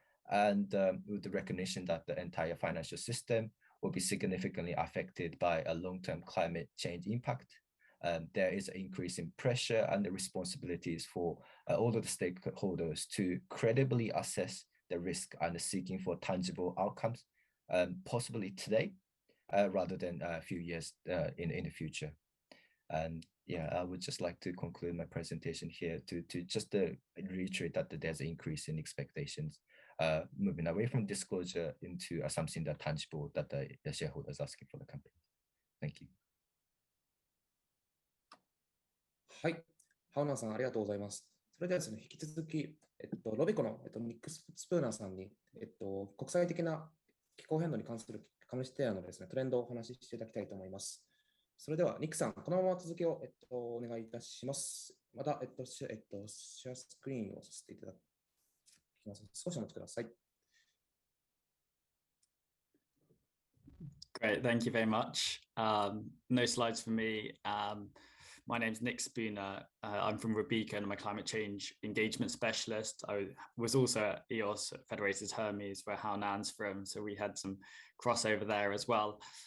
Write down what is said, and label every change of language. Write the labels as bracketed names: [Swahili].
[English] And with the recognition that the entire financial system will be significantly affected by a long-term climate change impact, there is an increase in pressure and the responsibilities for all of the stakeholders to credibly assess the risk and seeking for tangible outcomes, possibly today, rather than a few years in the future. And yeah, I would just like to conclude my presentation here to just reiterate that there's an increase in expectations, moving away from disclosure into something that tangible that the shareholders asking for the company. Thank you. [Japanese] はい、ハウナーさんありがとうございます。それではですね、引き続き、ロベコの、ニック・スプーナーさんに、国際的な気候変動に関する株主提案のですね、トレンドをお話ししていただきたいと思います。それでは、ニックさん、このまま続きを、お願いいたします。また、シェアスクリーンをさせていただきます。少しお待ちください。 [English] Great, thank you very much. No slides for me. My name's Nick Spooner. I'm from Rebecca and I'm a climate change engagement specialist. I was also at EOS at Federated Hermes, where Hao Nan's from, so we had some crossover there as well.